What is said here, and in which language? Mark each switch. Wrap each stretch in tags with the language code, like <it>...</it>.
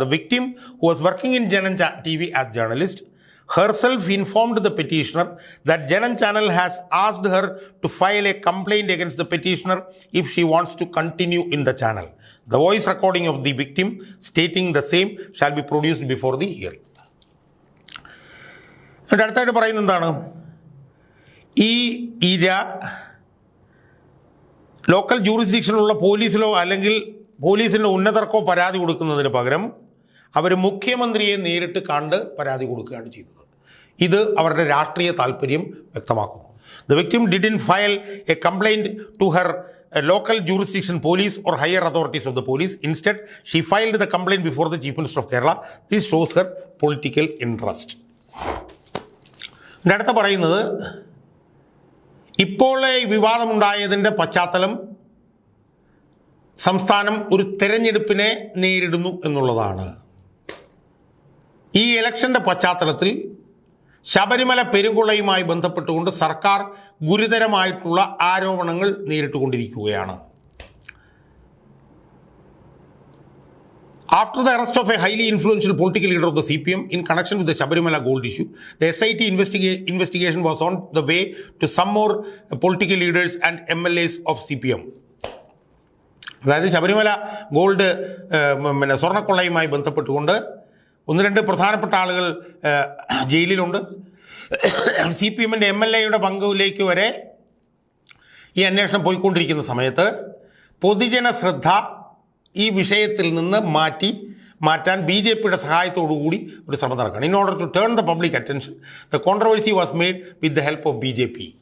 <en>The victim who was working in Janam TV as journalist herself informed the petitioner that Janam channel has asked her to file a complaint against the petitioner if she wants to continue in the channel. The voice recording of the victim stating the same shall be produced before the hearing.</en> <ml>അടുത്തായിട്ട് പറയുന്നത് എന്താണ്? ഈ ഇര local ജൂറിസ്ഡിക്ഷനിലുള്ള പോലീസിലോ അല്ലെങ്കിൽ പോലീസിൻ്റെ ഉന്നതർക്കോ പരാതി കൊടുക്കുന്നതിന് പകരം അവർ മുഖ്യമന്ത്രിയെ നേരിട്ട് കണ്ട് പരാതി കൊടുക്കുകയാണ് ചെയ്തത്. ഇത് അവരുടെ രാഷ്ട്രീയ താല്പര്യം വ്യക്തമാക്കുന്നു.</ml> <en>The victim didn't file a complaint to her local jurisdiction police or higher authorities of the police. Instead, she filed the complaint before the Chief Minister of Kerala. This shows her political interest.</en> <ml>അടുത്ത പറയുന്നത് ഇപ്പോൾ വിവാദമുണ്ടായതിൻ്റെ പശ്ചാത്തലം സംസ്ഥാനം ഒരു തെരഞ്ഞെടുപ്പിനെ നേരിടുന്നു എന്നുള്ളതാണ്. ഈ ഇലക്ഷൻ്റെ പശ്ചാത്തലത്തിൽ ശബരിമല പെരുങ്കൊള്ളയുമായി ബന്ധപ്പെട്ടുകൊണ്ട് സർക്കാർ ഗുരുതരമായിട്ടുള്ള ആരോപണങ്ങൾ നേരിട്ടുകൊണ്ടിരിക്കുകയാണ്.</ml> <en>After the arrest of a highly influential political leader of the CPM in connection with the Sabarimala gold issue, the SIT investigation was on the way to some more political leaders and MLAs of CPM.</en> <ml>അതായത് Sabarimala gold സ്വർണ്ണക്കൊള്ളയുമായി ബന്ധപ്പെട്ടുകൊണ്ട് ഒന്ന് രണ്ട് പ്രധാനപ്പെട്ട ആളുകൾ ജയിലിലുണ്ട്. CPM MLAയുടെ പങ്കിലേക്ക് വരെ ഈ അന്വേഷണം പോയിക്കൊണ്ടിരിക്കുന്ന സമയത്ത് പൊതുജന ശ്രദ്ധ ഈ വിഷയത്തിൽ നിന്ന് മാറ്റാൻ BJPയുടെ സഹായത്തോടുകൂടി ഒരു ശ്രമം നടക്കുകയാണ്.</ml> <en>In order to turn the public attention the controversy was made with the help of BJP.</en>